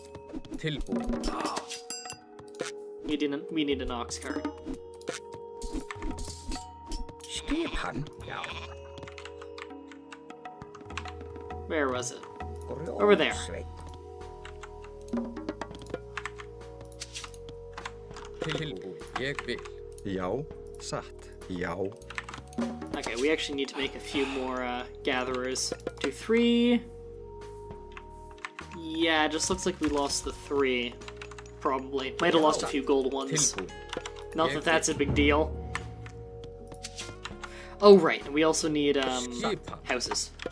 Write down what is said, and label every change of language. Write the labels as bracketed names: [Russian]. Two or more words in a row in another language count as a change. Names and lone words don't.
[English] We need an ox cart. Where was it? Over there. [Icelandic] Já, satt. Já. [English] Okay, we actually need to make a few more gatherers. Do 3. Yeah, it just looks like we lost the 3. Probably. Might have lost a few gold ones. Not that that's a big deal. Oh, right. We also need houses.